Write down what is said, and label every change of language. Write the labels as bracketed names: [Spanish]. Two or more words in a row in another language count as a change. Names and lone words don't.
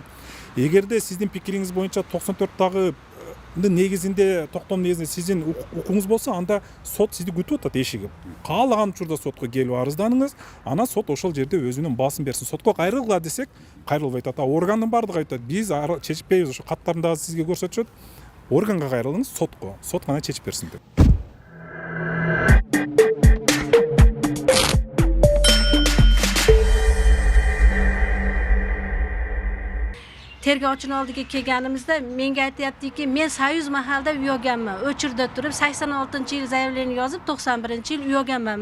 [Kyrgyz] Эгерде сиздин пикириңиз боюнча 94-дагы негизинде, токтом негизинде сиздин укугуңуз болсо, анда сот сизди күтүп атат эшигип. Каалаган учурда сотко келип арызданыңыз, анан сот ошол жерде өзүнүн баасын берсин. Сотко кайрылгыла десек, кайрылбай атат. Органдын бардыгы айтат, биз чечпейбиз, ошо каттарын дагы сизге көрсөтүшөт. Органга кайрылыңыз, сотко. Сот гана чечип берсин деп. [Uzbek] Tergovchini oldiga kelganimizda menga aytayaptiki, men Soyuz mahalda uyoganman. O'chirda turib 86-yil zaявление yozib 91-yil uyoganman.